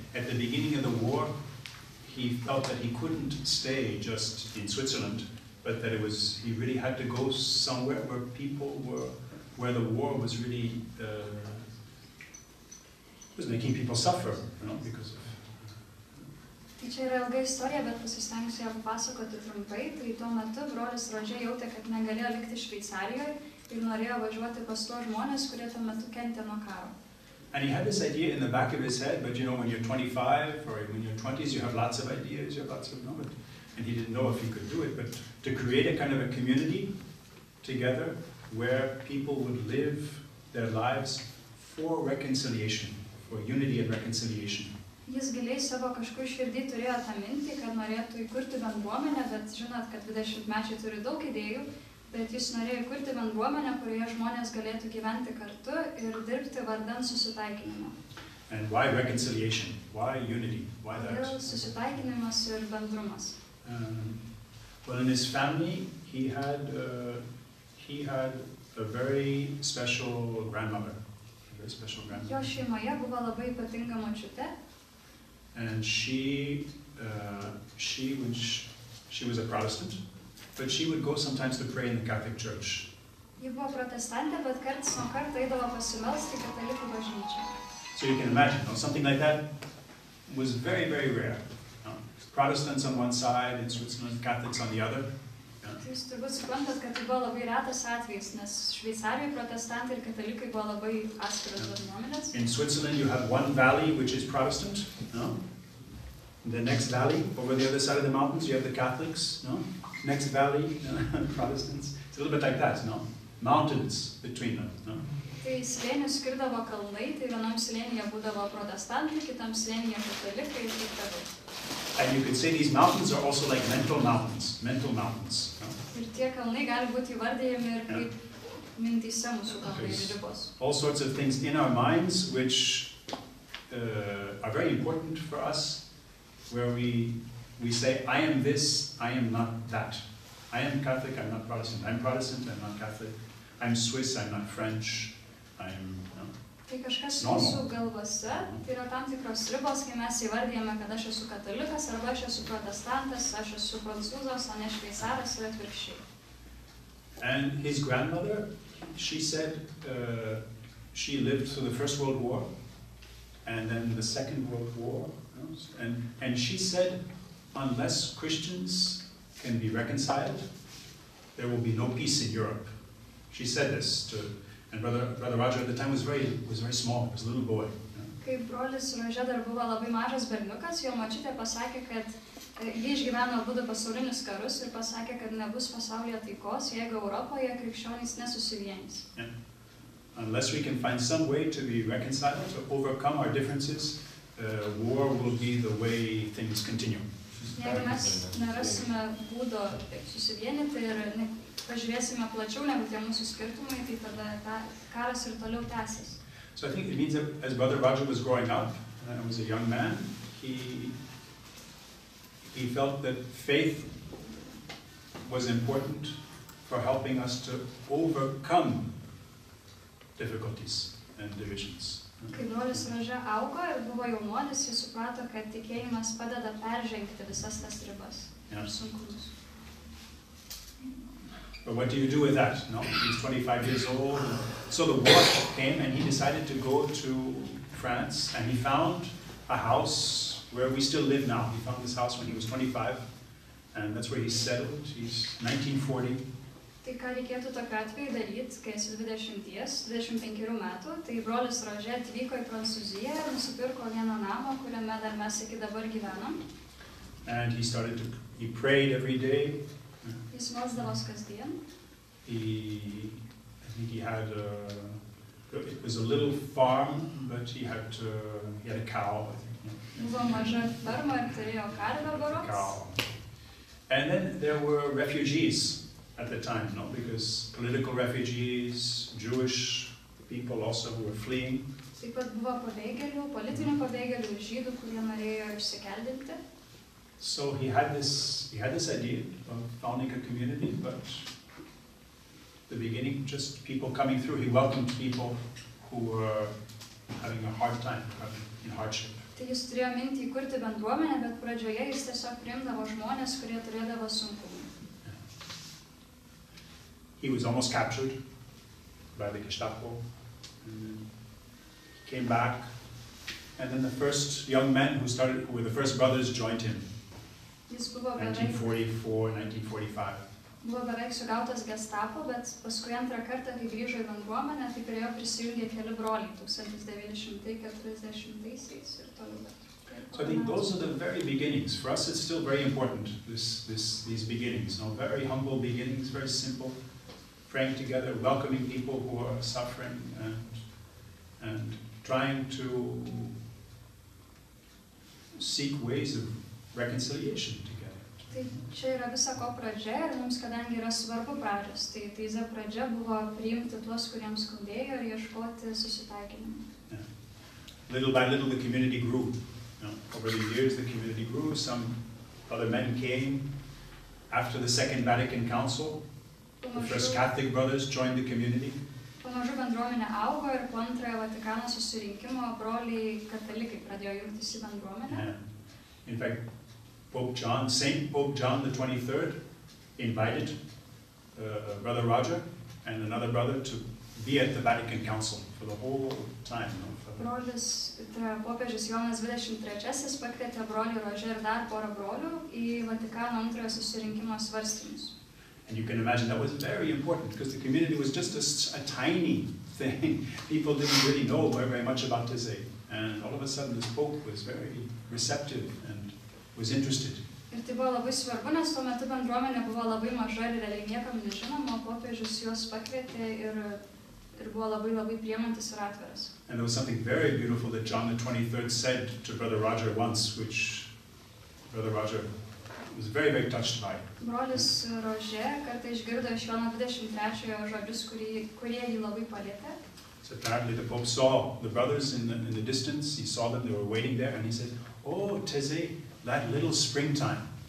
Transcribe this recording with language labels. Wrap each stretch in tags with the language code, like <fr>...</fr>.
<en>At the beginning of the war, he felt that he couldn't stay just in Switzerland, but that he really had to go somewhere where people were, where the war was really, was making people suffer, you know, because of...</en> <lt>Tai čia yra ilga istorija, bet pasistengsiu ją papasakoti trumpai. Tai tuo metu brolis Rožė jautė, kad negalėjo likti Šveicarijoje ir norėjo važiuoti pas tuos žmonės, kurie tuo metu kentė nuo karo.</lt> <en>And he had this idea in the back of his head, but you know, when you're 25 or when you're 20s, you have lots of ideas, you have lots of knowledge. And he didn't know if he could do it, but to create a kind of a community together where people would live their lives for reconciliation, for unity and reconciliation.</en> <lt>Jis giliai savo kažkur širdį turėjo tą mintį, kad norėtų įkurti bendruomenę, bet žinot, kad 20-mečiai turi daug idėjų, bet jis norėjo įkurti bendruomenę, kurioje žmonės galėtų gyventi kartu ir dirbti vardan susitaikinimo.</lt> <en>And why reconciliation? Why unity? Why that?</en> <lt>Kodėl susitaikinimas ir bendrumas?</lt> <en>Well, in his family, he had a very special grandmother. A very special grandmother.</en> <lt>Jo šeimoje buvo labai ypatinga močiutė.</lt> <en>And she was a Protestant, but she would go sometimes to pray in the Catholic Church.</en> <lt>Ji buvo protestantė, bet karts nuo karto eidavo pasimelsti į katalikų bažnyčią.</lt> <en>So you can imagine, you know, something like that was very, very rare. You know, Protestants on one side, in Switzerland, Catholics on the other.</en> <lt>Jūs turbūt suprantat, kad tai buvo labai retas atvejis, nes Šveicarijoje protestantai ir katalikai buvo labai atskiros bendruomenės.</lt> <en>In Switzerland, you have one valley which is Protestant. No? The next valley, over the other side of the mountains, you have the Catholics. No? Next valley, Protestants. It's a little bit like that, no? Mountains between them. No?</en> <lt>Tai slėnius skirdavo kalnai, tai vienam slėnyje būdavo protestantai, kitam slėnyje katalikai ir taip toliau.</lt> <en>And you could say these mountains are also like mental mountains. Mental mountains. No?</en> <lt>Ir tie kalnai gali būti įvardijami ir kaip mintyse mūsų kalnai ir ribos.</lt> <en>All sorts of things in our minds which are very important for us, where we say, I am this, I am not that. I am Catholic, I'm not Protestant. I'm Protestant, I'm not Catholic. I'm Swiss, I'm not French. I'm, no?</en> <lt>Tai kažkas mūsų galvose, tai yra tam tikros ribos, kai mes įvardijame, kad aš esu katalikas, arba aš esu protestantas, aš esu prancūzas, o ne šveicaras ir atvirkščiai.</lt> <en>And his grandmother, she said, she lived through the First World War, and then the Second World War, you know? And she said, unless Christians can be reconciled, there will be no peace in Europe. She said this to. And Brother Roger at the time was very small. He was a little boy.</en> <lt>Kai brolis Rožė dar buvo labai mažas berniukas, jo močiutė pasakė, kad jie išgyveno abudu pasaulinius karus ir pasakė, kad nebus pasaulyje taikos, jeigu Europoje krikščionys nesusivienys.</lt> <en>Yeah. Unless we can find some way to be reconciled, to overcome our differences, war will be the way things continue.</en> <lt>Jeigu mes nerasime būdo susivienyti ir pažiūrėsime plačiau negu tie mūsų skirtumai, tai tada karas ir toliau tęsis.</lt> <en>So I think it means that as Brother Roger was growing up, was a young man, he felt that faith was important for helping us to overcome difficulties and divisions.</en> <lt>Kai brolis Rožė augo ir buvo jaunuolis, jis suprato, kad tikėjimas padeda peržengti visas tas ribas ir sunkumus.</lt> <en>But what do you do with that? No? He's 25 years old. So the war came and he decided to go to France, and he found a house where we still live now. He found this house when he was 25, and that's where he settled. He's 1940.</en> <lt>Tai ką reikėtų tokiu atveju daryti, kai esi 20-25 metų, tai brolis Rožė atvyko į Prancūziją ir nusipirko vieną namą, kuriame dar mes iki dabar gyvenam.</lt> <en>And he prayed every day.</en> <lt>Jis melsdavos kasdien.</lt> <en>I think he had It was a little farm, but he had a cow, I think.</en> <lt>Buvo maža ferma ir turėjo karvę berods.</lt> <en>Cow. And then there were refugees at the time, no? Because political refugees, Jewish people also who were fleeing.</en> <lt>Taip pat buvo pabėgėlių, politinių pabėgėlių, žydų, kurie norėjo išsikeldinti.</lt> <en>So he had this idea of founding a community, but the beginning, just people coming through. He welcomed people who were having a hard time, in hardship.</en> <lt>Tai jis turėjo mintį įkurti bendruomenę, bet pradžioje jis tiesiog priimdavo žmonės, kurie turėdavo sunkumų.</lt> <en>He was almost captured by the Gestapo. He came back, and then the first young men who were the first brothers, joined him.</en> <lt>Jis buvo</lt> <en>1944, 1945.</en> <lt>Buvo beveik sugautas Gestapo, bet paskui antrą kartą, kai grįžo į bendruomenę, tai prie jo prisijungė keli broliai 1940-aisiais ir toliau.</lt> <en>So I think those are the very beginnings. For us, it's still very important, these beginnings. No? Very humble beginnings, very simple, praying together, welcoming people who are suffering, and trying to seek ways of reconciliation together.</en> <lt>Tai čia yra visa ko pradžia ir mums, kadangi yra svarbu pradžios, tai Taize pradžia buvo priimti tuos, kuriems skaudėjo ir ieškoti susitaikinimo.</lt> <en>Little by little the community grew. Over the years the community grew. Some other men came after the Second Vatican Council. The first Catholic brothers joined the community.</en> <lt>Pamažu bendruomenė augo ir po antrojo Vatikano susirinkimo broliai katalikai pradėjo jungtis į bendruomenę.</lt> <en>In fact, Saint Pope John the 23rd invited Brother Roger and another brother to be at the Vatican Council for the whole time.</en> <lt>Brolis, tai popiežius Jonas 23 pakvietė brolį Roger ir dar porą brolių į Vatikano antrojo susirinkimo svarstymus.</lt> <en>And you can imagine that was very important because the community was just a tiny thing. People didn't really know very much about Taize. And all of a sudden this Pope was very receptive and was interested.</en> <lt>Ir tai buvo labai svarbu, nes tuo metu bendruomenė buvo labai maža ir realiai niekam nežinoma, popiežius juos pakvietė ir buvo labai priemantis ir atviras.</lt> <en>And there was something very beautiful that John the 23rd said to Brother Roger once, which Brother Roger was very touched by.</en> <lt>Brolis Roger kartą išgirdo iš Jono 23 žodžius, kurie jį labai palietė.</lt> <en>So apparently the Pope saw the brothers in the distance, he saw them, they were waiting there, and he said, "Oh, Taize, that little springtime."</en>